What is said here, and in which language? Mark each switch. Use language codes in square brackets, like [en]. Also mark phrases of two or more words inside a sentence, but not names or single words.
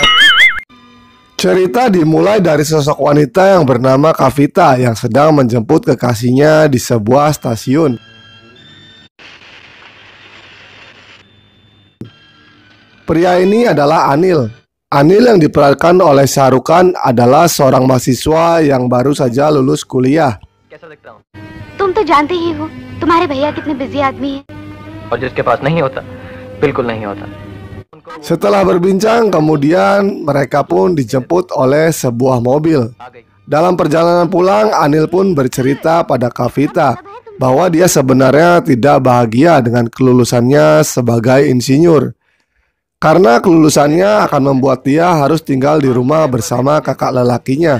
[id] Cerita dimulai dari sosok wanita yang bernama Kavita yang sedang menjemput kekasihnya di sebuah stasiun. Pria ini adalah Anil. Anil yang diperankan oleh Shah Rukh Khan adalah seorang mahasiswa yang baru saja lulus kuliah. [hi] तुम तो जानते ही हो तुम्हारे भैया कितने बिजी आदमी हैं और जिसके पास नहीं होता बिल्कुल नहीं होता. [id] Setelah berbincang, kemudian mereka pun dijemput oleh sebuah mobil. Dalam perjalanan pulang, Anil pun bercerita pada Kavita bahwa dia sebenarnya tidak bahagia dengan kelulusannya sebagai insinyur. Karena kelulusannya akan membuat dia harus tinggal di rumah bersama kakak lelakinya.